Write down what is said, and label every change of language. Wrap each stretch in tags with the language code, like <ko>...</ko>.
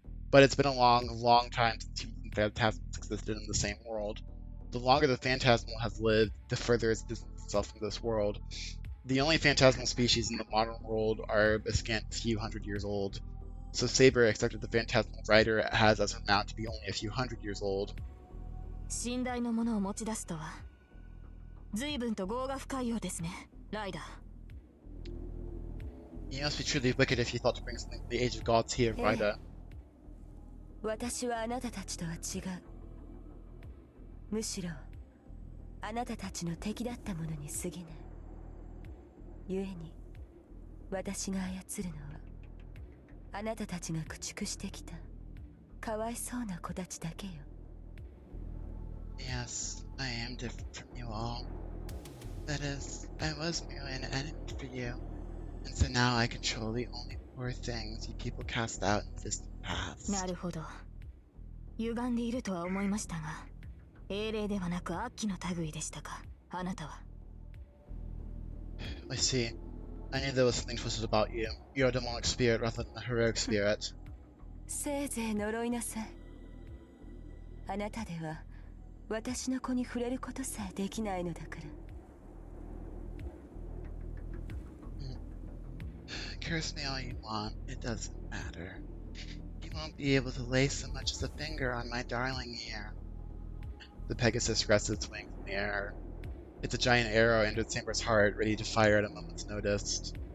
<en>But it's been a long, long time since humans and phantasmals existed in the same world. The longer the phantasmal has lived, the further it's distanced itself from this world. The only phantasmal species in the modern world are a scant few hundred years old. So Saber expected the phantasmal rider has as her mount to be only a few hundred years old.</en> <ja>信頼のものを持ち出すとは、随分と業が深いようですね、ライダー。</ja> <en>You must be truly wicked if you thought to bring something from the Age of Gods here, Ryder.</en> <ja>私はあなたたちとは違う。むしろ、あなたたちの敵だったものに過ぎない。故に、私が操るのは、あなたたちが駆逐してきた、かわいそうな子たちだけよ。</ja> <en>Yes, I am different from you all. That is, I was merely an enemy for you, and so now I control the only poor things you people cast out in distant paths.</en> <ja>なるほど。歪んでいるとは思いましたが、英霊ではなく悪鬼の類でしたか、あなたは。</ja> <en>I see. I knew there was something twisted about you. You're a demonic spirit rather than a heroic spirit.</en> <ja>せいぜい呪いなさい。あなたでは私の子に触れることさえできないのだから。</ja> <en>Curse me all you want, it doesn't matter. You won't be able to lay so much as a finger on my darling here. The Pegasus rests its wings in the air. It's a giant arrow aimed at Saber's heart, ready to fire at a moment's notice.</en>